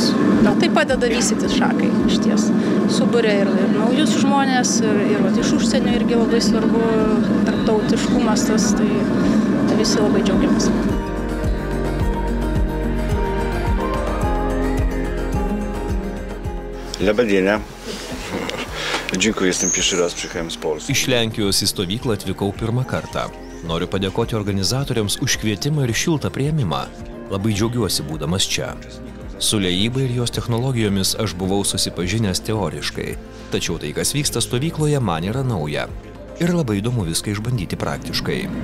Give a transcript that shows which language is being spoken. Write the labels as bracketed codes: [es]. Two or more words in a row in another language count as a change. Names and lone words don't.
[lt] Tai padeda vystytis šakai, išties. Suburia ir naujus žmonės, ir iš užsienio irgi labai svarbu tarptautiškumas tas, tai visi labai džiaugiamės. Labadiena. [pl] Dziękuję, jestem pierwszy raz przyjechałem z Polski. [lt] Iš Lenkijos į stovyklą atvykau pirmą kartą. Noriu padėkoti organizatoriams už kvietimą ir šiltą priėmimą. Labai džiaugiuosi būdamas čia. Su liejyba ir jos technologijomis aš buvau susipažinęs teoriškai. Tačiau tai, kas vyksta stovykloje, man yra nauja. Ir labai įdomu viską išbandyti praktiškai.